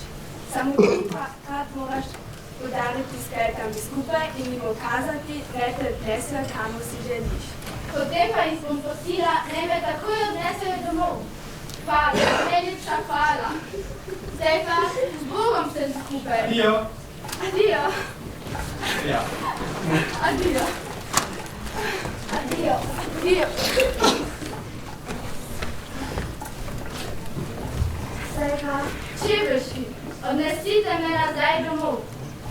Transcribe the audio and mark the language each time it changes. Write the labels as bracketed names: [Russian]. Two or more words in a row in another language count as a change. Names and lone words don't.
[Slovenian] Samo trikrat moraš udariti s petami skupaj in jim ukazati, da te odnesejo, kamor si želiš. Potem pa jih bom prosila, naj me takoj odnesejo domov. Hvala, najlepša hvala. Zdaj pa z Bogom sem skupaj. Adio. Adio. Ja. Adio. Adio. Adio. Zdaj pa, čeveljčki, odnesite me nazaj domov.